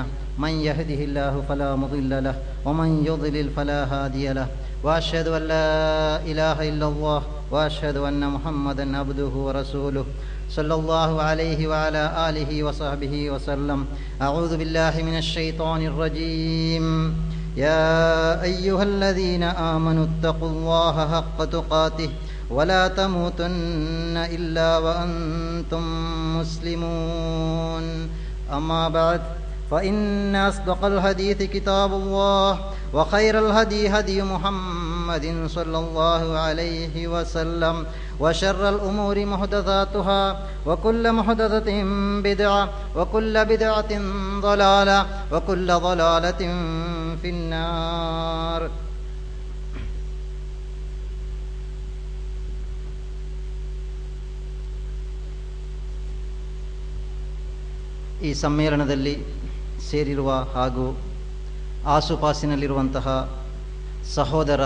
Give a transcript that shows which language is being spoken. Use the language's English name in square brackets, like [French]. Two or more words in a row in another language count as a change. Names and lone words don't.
[Arabic] من يهده الله فلا مضل له ومن يضلل فلا هادي له. وأشهد أن لا إله إلا الله وأشهد أن محمدا عبده ورسوله صلى الله عليه وعلى آله وصحبه وسلم. أعوذ بالله من الشيطان الرجيم. يا أيها الذين آمنوا اتقوا الله حق تقاته ولا تموتن إلا وأنتم مسلمون. أما بعد فإن أصدق الحديث كتاب الله وخير الهدي هدي محمد صلى الله عليه وسلم وشر الأمور محدثاتها وكل محدثة بدعة وكل بدعة ضلالة وكل ضلالة في النار. [Kannada] ಈ ಸಮ್ಮೇಳನದಲ್ಲಿ ಸೇರಿರುವ ಹಾಗೂ ಆಸುಪಾಸಿನಲ್ಲಿರುವಂತಹ ಸಹೋದರ